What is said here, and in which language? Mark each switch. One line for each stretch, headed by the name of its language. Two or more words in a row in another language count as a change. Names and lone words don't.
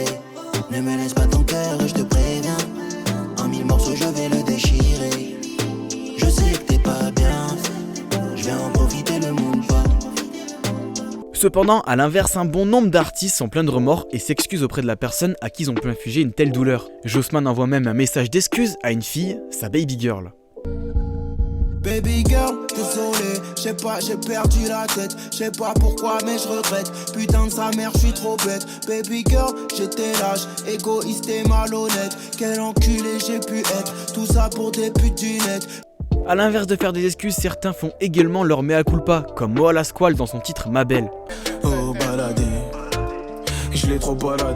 French: Ne me laisse pas ton cœur et je te préviens. En 1000 morceaux je vais le déchirer. Je sais que t'es pas bien, je vais en profiter, le monde pas. Cependant, à l'inverse, un bon nombre d'artistes sont pleins de remords et s'excusent auprès de la personne à qui ils ont pu infliger une telle douleur. Jossman envoie même un message d'excuse à une fille, sa
English: baby girl. Baby girl,
French: désolé, j'ai perdu la tête. Sais pas pourquoi mais je regrette. Putain de sa mère, je suis trop bête.
English: Baby girl,
French: j'étais lâche, égoïste et malhonnête. Quel enculé j'ai pu être, tout ça pour des putes du net. A l'inverse de faire des excuses, certains font également leur
Latin: mea culpa,
French: comme Moa Lasquale dans son titre Ma Belle. Oh baladé, je l'ai trop baladé.